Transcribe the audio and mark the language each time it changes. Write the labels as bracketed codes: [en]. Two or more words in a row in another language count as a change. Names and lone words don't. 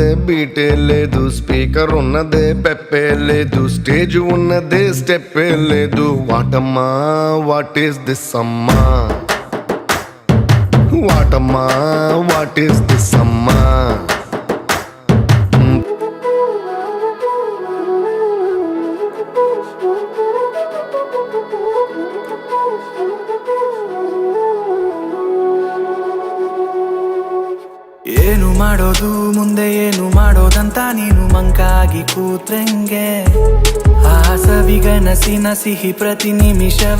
[te] బీటే లేదు, స్పీకర్ ఉన్నదే పెప్పే లేదు, స్టేజ్ ఉన్నదే స్టెప్పే లేదు, వాటమ్మా [en] what is this [te] అమ్మా, వాటమ్మా [en] what is this [te] అమ్మా. [kn] ಏನು ಮಾಡೋದು ಮುಂದೆ ಏನು ಮಾಡೋದಂತ ನೀನು ಮಂಕಾಗಿ ಕೂತ್ರಂಗೆ, ಆ ಸವಿಗನಸಿನ ಸಿಹಿ ಪ್ರತಿ ನಿಮಿಷವ